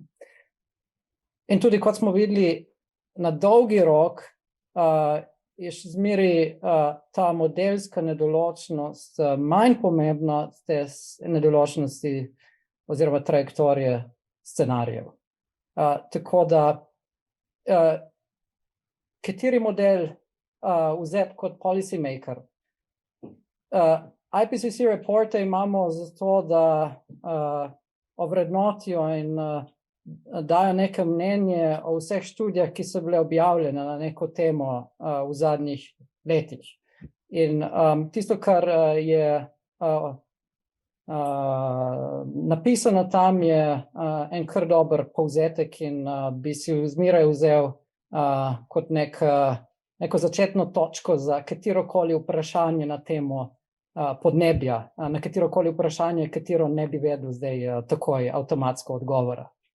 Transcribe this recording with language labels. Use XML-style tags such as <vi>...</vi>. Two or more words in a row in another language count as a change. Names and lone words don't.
<sl>In tudi, kot smo videli, na dolgi rok je še zmeraj ta modelska nedoločnost manj pomembna od te nedoločnosti oziroma trajektorije scenarijev. Tako da, kateri model vzeti kot</sl> <en>policy maker.</en> <sl>IPCC reporte imamo zato, da ovrednotijo in dajo neke mnenje o vseh študijah, ki so bile objavljene na neko temo v zadnjih letih. In tisto, kar je napisano tam, je en kar dober povzetek in bi si zmeraj vzel kot neko začetno točko za katerokoli vprašanje na temo podnebja, na katerokoli vprašanje, katero ne bi vedel zdaj takoj avtomatsko odgovora.</sl>